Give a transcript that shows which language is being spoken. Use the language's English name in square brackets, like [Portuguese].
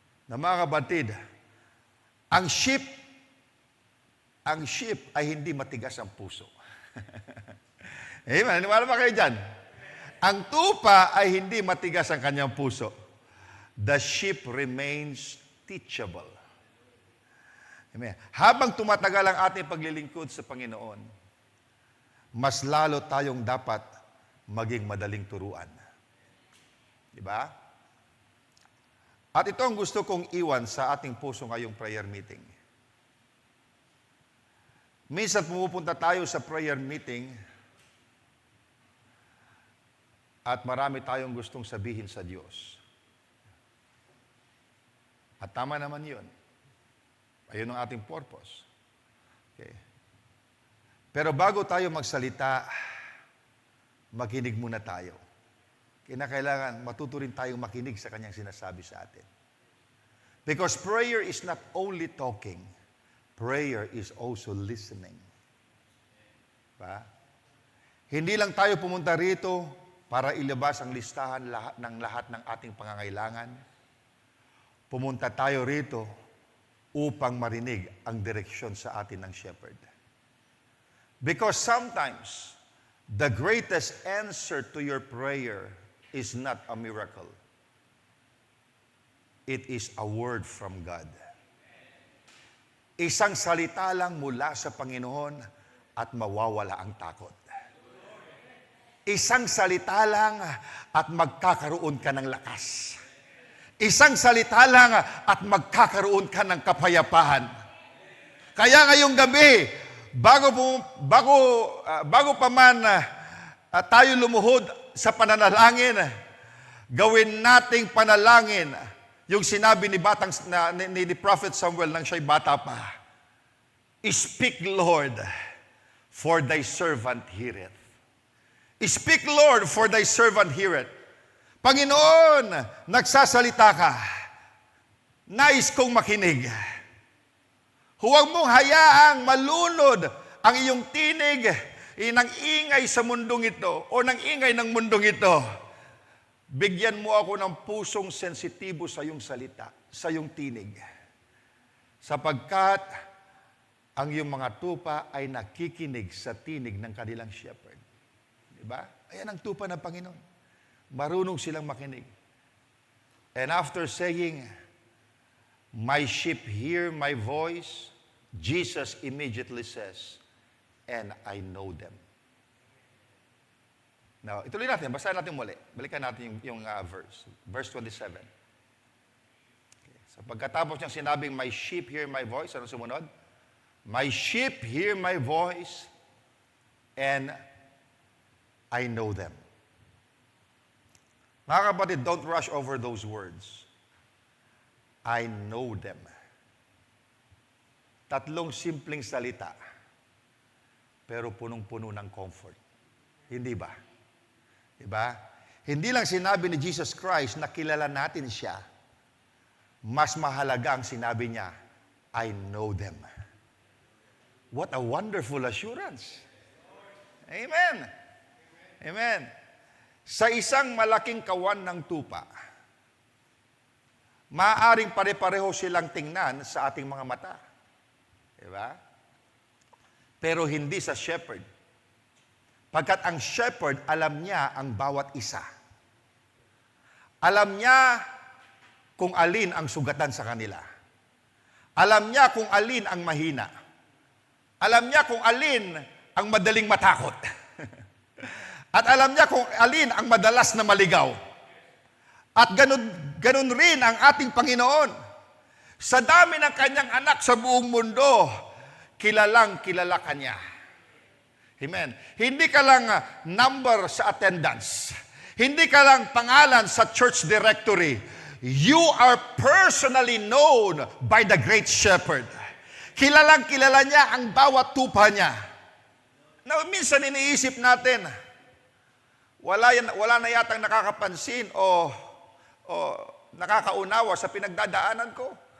[Filipino] Na mga kapatid, ang sheep ay hindi matigas ang puso. Amen. Maniwala ba kayo dyan? Ang tupa ay hindi matigas ang kanyang puso. [English] The sheep remains teachable. [Filipino] Amen. Habang tumatagal ang ating paglilingkod sa Panginoon, mas lalo tayong dapat maging madaling turuan. Diba? At ito ang gusto kong iwan sa ating puso ngayong prayer meeting. Minsan pumupunta tayo sa prayer meeting at marami tayong gustong sabihin sa Diyos. At tama naman yun. Ayun ang ating purpose. Okay. Pero bago tayo magsalita, makinig muna tayo. Kinakailangan matuto rin tayong makinig sa kanyang sinasabi sa atin. [English] Because prayer is not only talking, prayer is also listening. Ba? [Filipino] Hindi lang tayo pumunta rito para ilabas ang listahan ng lahat ng ating pangangailangan. Pumunta tayo rito upang marinig ang direksyon sa atin ng shepherd. [English] Because sometimes, the greatest answer to your prayer is not a miracle. It is a word from God. [Filipino] Isang salita lang mula sa Panginoon at mawawala ang takot. Isang salita lang at magkakaroon ka ng lakas. Isang salita lang at magkakaroon ka ng kapayapaan. Kaya ngayong gabi, bago pa man tayo lumuhod sa pananalangin, gawin nating panalangin yung sinabi ni Prophet Samuel nang siya'y bata pa. [English] Speak, Lord, for thy servant heareth. Speak, Lord, for thy servant heareth. [Filipino] Panginoon, nagsasalita ka. Nais kong makinig. Huwag mong hayaang malunod ang iyong tinig ng ingay sa mundong ito o ng ingay ng mundong ito. Bigyan mo ako ng pusong sensitibo sa iyong salita, sa iyong tinig. Sapagkat ang iyong mga tupa ay nakikinig sa tinig ng kanilang shepherd. Diba? Ayan ang tupa ng Panginoon. Marunong silang makinig. [English] And after saying, my sheep hear my voice, Jesus immediately says, and I know them. [Filipino] Now, ituloy natin. Basahin natin muli. Balikan natin yung verse. Verse 27. Okay. So pagkatapos niyang sinabing, [English] my sheep hear my voice, [Filipino] ano sumunod? [English] My sheep hear my voice, and I know them. [Filipino] Mga kapatid, [English] don't rush over those words. I know them. [Filipino] Tatlong simpleng salita, pero punong-puno ng comfort. Hindi ba? Diba? Hindi lang sinabi ni Jesus Christ na kilala natin siya. Mas mahalaga ang sinabi niya, [English] I know them. What a wonderful assurance. Amen. Amen. [Filipino] Sa isang malaking kawan ng tupa, maaaring pare-pareho silang tingnan sa ating mga mata. Diba? Pero hindi sa shepherd. Pagkat ang shepherd, alam niya ang bawat isa. Alam niya kung alin ang sugatan sa kanila. Alam niya kung alin ang mahina. Alam niya kung alin ang madaling matakot. At alam niya kung alin ang madalas na maligaw. At ganun rin ang ating Panginoon. Sa dami ng kanyang anak sa buong mundo, kilalang kilala kanya. Amen. Hindi ka lang number sa attendance. Hindi ka lang pangalan sa church directory. [English] You are personally known by the great shepherd. [Filipino] Kilalang kilala niya ang bawat tupa niya. Now, minsan iniisip natin, wala na yatang nakakapansin o nakakaunawa sa pinagdadaanan ko.